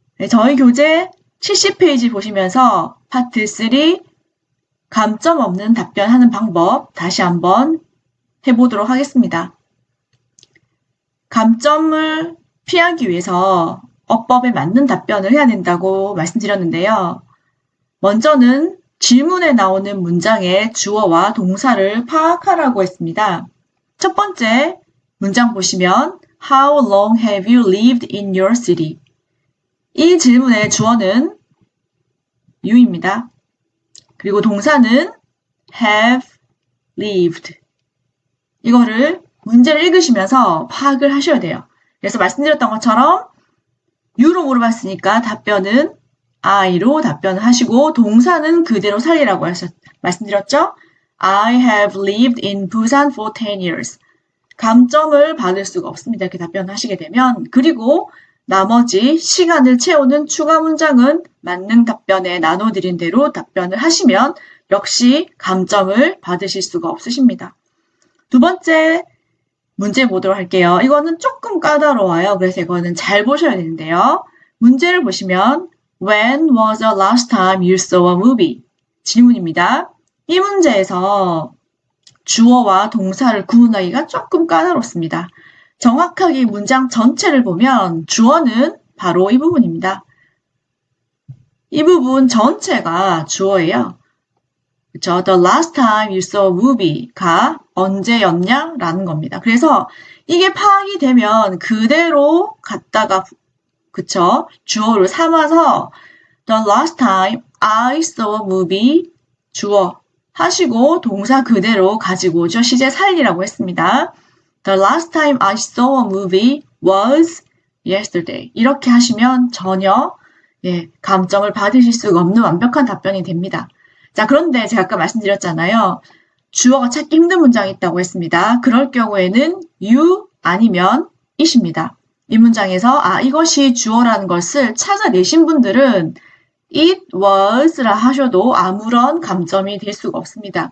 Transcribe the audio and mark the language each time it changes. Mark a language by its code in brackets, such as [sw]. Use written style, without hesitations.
[ko] 저희 교재 70페이지 보시면서 파트 3 감점 없는 답변하는 방법 다시 한번 해보도록 하겠습니다. 감점을 피하기 위해서 어법에 맞는 답변을 해야 된다고 말씀드렸는데요. 먼저는 질문에 나오는 문장의 주어와 동사를 파악하라고 했습니다. 첫 번째 문장 보시면 [en] How long have you lived in your city? [ko] 이 질문의 주어는 you입니다. 그리고 동사는 have lived. 이거를 문제를 읽으시면서 파악을 하셔야 돼요. 그래서 말씀드렸던 것처럼 you로 물어봤으니까 답변은 I로 답변을 하시고 동사는 그대로 살리라고 말씀드렸죠? [en] I have lived in Busan for 10 years. [ko] 감점을 받을 수가 없습니다. 이렇게 답변하시게 되면. 그리고 나머지 시간을 채우는 추가 문장은 맞는 답변에 나눠드린 대로 답변을 하시면 역시 감점을 받으실 수가 없으십니다. 두 번째 문제 보도록 할게요. 이거는 조금 까다로워요. 그래서 이거는 잘 보셔야 되는데요. 문제를 보시면 [en] When was the last time you saw a movie? [ko] 질문입니다. 이 문제에서 주어와 동사를 구분하기가 조금 까다롭습니다. 정확하게 문장 전체를 보면 주어는 바로 이 부분입니다. 이 부분 전체가 주어예요. 그렇죠? [en] The last time you saw a movie [ko] 가 언제였냐? 라는 겁니다. 그래서 이게 파악이 되면 그대로 갖다가 그쵸? 주어를 삼아서 [en] The last time I saw a movie [ko] 주어 하시고 동사 그대로 가지고 오죠. 시제 살리라고 했습니다. [en] The last time I saw a movie was yesterday. [ko] 이렇게 하시면 전혀 감점을 받으실 수가 없는 완벽한 답변이 됩니다. 자, 그런데 제가 아까 말씀드렸잖아요. 주어가 찾기 힘든 문장이 있다고 했습니다. 그럴 경우에는 you 아니면 it입니다. 이 문장에서 이것이 주어라는 것을 찾아내신 분들은 it was라 하셔도 아무런 감점이 될 수가 없습니다.